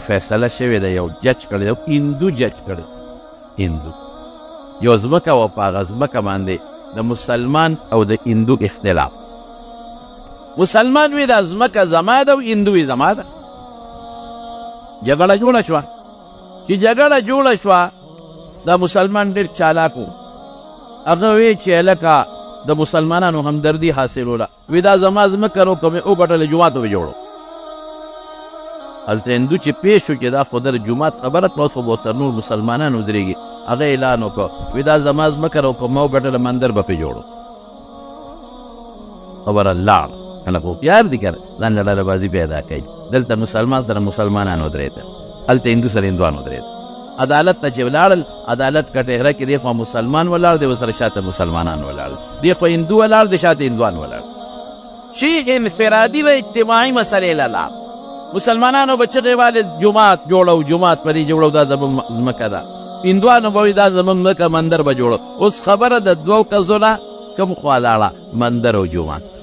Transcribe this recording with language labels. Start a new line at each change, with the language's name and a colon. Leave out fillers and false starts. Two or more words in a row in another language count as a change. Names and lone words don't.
Pashto: فیصله شوې ده یو جج کړی یو هندو جج کړی هندو یو ځمکه وه په هغه ځمکه باندې د مسلمان او د هندو اختلاف مسلمان وی دا ځمکه زما ده او هندو وی زما ده جګړه جوړه شوه چې جګړه جوړه شوه دا مسلمان ډېر چالاک و هغه وی چې هلکه د مسلمانانو همدردي حاصلوله وی دا زما ځمکه رو که مې وګټله جومات به جوړو هلته هندو چې پیش شو چې دا خو د جومات خبره کړه اوس خو به ورسره نور مسلمانان ودرېږي هغه اعلان وکړه وی دا زما ځمکه رو که ما وګټله مندر به پې جوړو خبره لاړه کنه خو هوښیار دي که ځان له ډلهبازي پیدا کوي دلته مسلمان سره مسلمانان ودرېدل هلته هندو سره هندوان ودرېدل عدالت ته چې ولاړل عدالت کټهره کې دی خوا مسلمان ولاړ دی ورسره شاته مسلمانان ولاړ دی خوا هندو ولاړ دی شاته هندوان ولاړ شي انفرادي و اجتماعي مسلې له لاړ مسلمانانو به چغې والې جومات جوړو جومات پرې جوړو دا زموږ ځمکه ده هندوانو به وایي دا زموږ ځمکه مندر به جوړو اوس خبره د دوو کسو نه کوم خوا لاړه مندر او جومات